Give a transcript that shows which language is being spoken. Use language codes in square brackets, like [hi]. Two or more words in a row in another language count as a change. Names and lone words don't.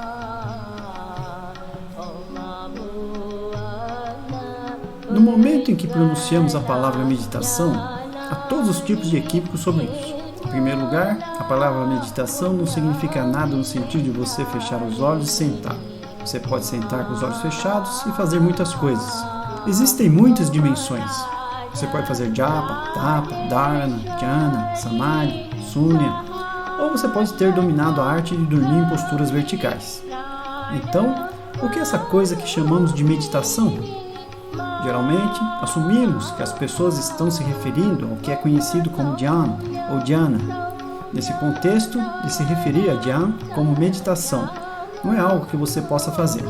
[pt] No momento em que pronunciamos a palavra meditação, há todos os tipos de equívocos sobre isso. Em primeiro lugar, a palavra meditação não significa nada no sentido de você fechar os olhos e sentar. Você pode sentar com os olhos fechados e fazer muitas coisas. Existem muitas dimensões. Você pode fazer [sa] जप, तप, धारणा, ध्यान, समाधि, शून्य, [pt] ou você pode ter dominado a arte de dormir em posturas verticais. Então, o que é essa coisa que chamamos de meditação? Geralmente, assumimos que as pessoas estão se referindo ao que é conhecido como dhyana ou dhyana. Nesse contexto, de se referir a dhyana como meditação não é algo que você possa fazer.